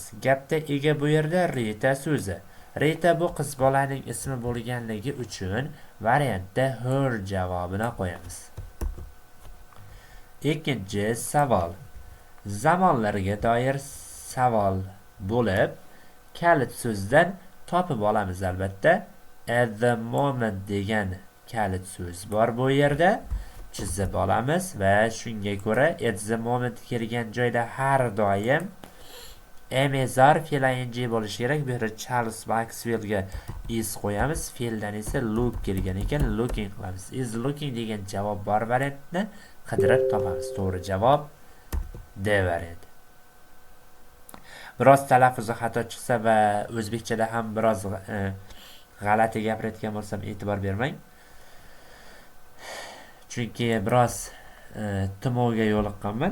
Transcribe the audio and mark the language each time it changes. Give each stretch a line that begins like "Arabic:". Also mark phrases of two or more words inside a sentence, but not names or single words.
Uzbek: Gapda ega bu yerda Rita so'zi. Rita bu qiz bolaning ismi bo'lganligi uchun variantda her javobini qo'yamiz. Ikkinchi savol. Zamonlarga doir savol bo'lib, kalit so'zdan topib olamiz albatta.
English: At the moment
Uzbek: degan kalit so'z bor bu yerda. Chizib olamiz va shunga ko'ra
English: at the moment
Uzbek: kelgan joyda har doim emezar fe'l-ing bo'lishi kerak. Bu yerda Charles Maxwell'ga is qo'yamiz. Fe'ldan esa look kelgan ekan, looking qilamiz.
English: Is looking
Uzbek: degan javob bor variantni qidirib topamiz. To'g'ri javob D variant. Biroz talaffuzi xato chiqsa va o'zbekchada ham biroz g'alati gapirayotgan bo'lsam e'tibor bermang. Chunki biroz tumovga yo'liqqanman.